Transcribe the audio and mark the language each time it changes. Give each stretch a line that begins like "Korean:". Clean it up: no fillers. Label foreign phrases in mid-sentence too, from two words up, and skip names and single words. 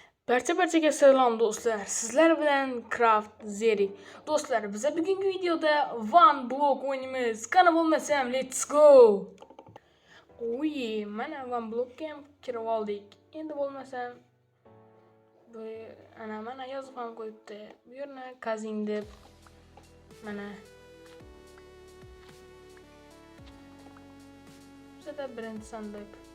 Uzbek: Barchaga salom do'stlar. Sizlar bilan Craft Zeri. Do'stlar, biz bugungi videoda One Block o'ynaymiz. Qani bo'lmasam,
English: let's go.
Uzbek: Oy, mana One Blockga ham kirib oldik. Endi bo'lmasam bu mana yozib ham qo'yibdi. Bu yerni kazing deb. Mana bizda birinchi sandiq.